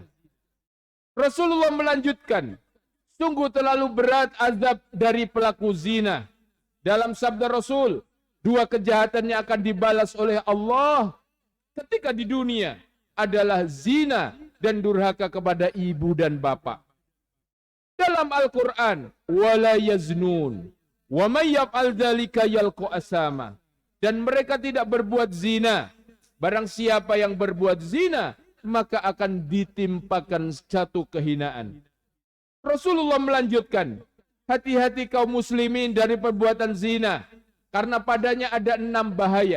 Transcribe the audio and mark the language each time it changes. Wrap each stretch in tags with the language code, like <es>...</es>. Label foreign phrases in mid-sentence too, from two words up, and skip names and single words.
<id>Rasulullah melanjutkan, sungguh terlalu berat azab dari pelaku zina. Dalam sabda Rasul, dua kejahatan yang akan dibalas oleh Allah ketika di dunia adalah zina dan durhaka kepada ibu dan bapak. Dalam Al-Quran,</id> <ar>ولا يزنون ومن يفعل ذلك يلق أثاما.</ar> <id>Dan mereka tidak berbuat zina. Barang siapa yang berbuat zina, maka akan ditimpakan satu kehinaan. Rasulullah melanjutkan, hati-hati kaum muslimin dari perbuatan zina, karena padanya ada 6 bahaya.</id>